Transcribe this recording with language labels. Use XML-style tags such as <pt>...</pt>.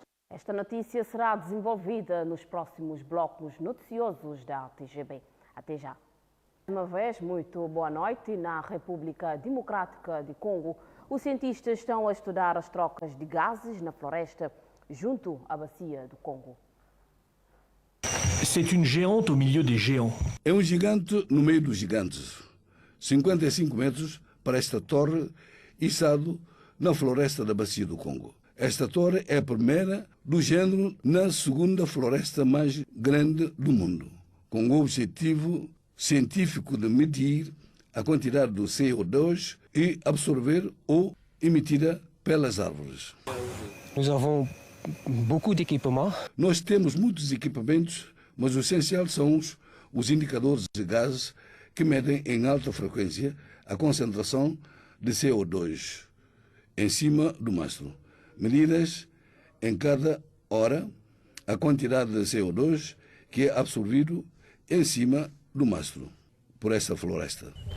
<pt>Esta notícia será desenvolvida nos próximos blocos noticiosos da TGB. Até já. Uma vez, muito boa noite. Na República Democrática de Congo, os cientistas estão a estudar as trocas de gases na floresta junto à bacia do Congo.</pt> <fr>C'est une géante au milieu des géants.</fr> <pt>É um gigante no meio dos gigantes. 55 metros para esta torre, içado na floresta da bacia do Congo. Esta torre é a primeira do género na segunda floresta mais grande do mundo, com o objetivo científico de medir a quantidade do CO2 e absorver ou emitida pelas árvores.</pt> <fr>Nous avons beaucoup d'équipements.</fr> <pt>Nós temos muitos equipamentos, mas o essencial são os indicadores de gases que medem em alta frequência a concentração de CO2 em cima do mastro. medidas em cada hora a quantidade de CO2 que é absorvido em cima do mastro por esta floresta.</pt>